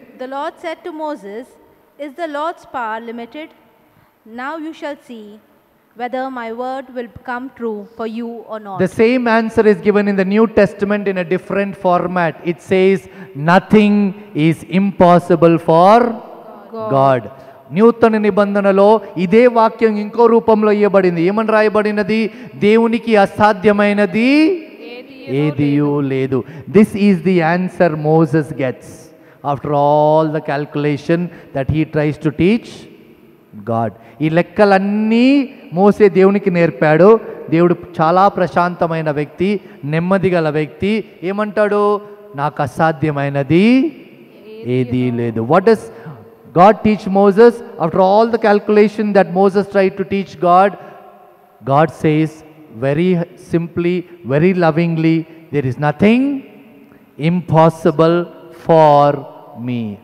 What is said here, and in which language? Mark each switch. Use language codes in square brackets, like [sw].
[en] The Lord said to Moses, is the Lord's power limited? Now you shall see whether my word will come true for you or not. The same answer is given in the New Testament in a different format. It says, nothing is impossible for God. [te] నూతన నిబంధనలో ఇదే వాక్యం ఇంకో రూపంలో ఇవ్వబడింది. ఏమని రాయబడినది? దేవునికి అసాధ్యమైనది ఏదియూ లేదు. [en] This is the answer Moses gets after all the calculation that he tries to teach God. [te] ఈ లెక్కలన్నీ మోసే దేవునికి నేర్పాడు. దేవుడు చాలా ప్రశాంతమైన వ్యక్తి, నెమ్మది గల వ్యక్తి. ఏమంటాడు? నాకు అసాధ్యమైనది ఏదీ లేదు. [en] వాట్ డస్ God teach Moses? After all the calculation that Moses tried to teach God, God says, very simply, very lovingly, there is nothing impossible for me.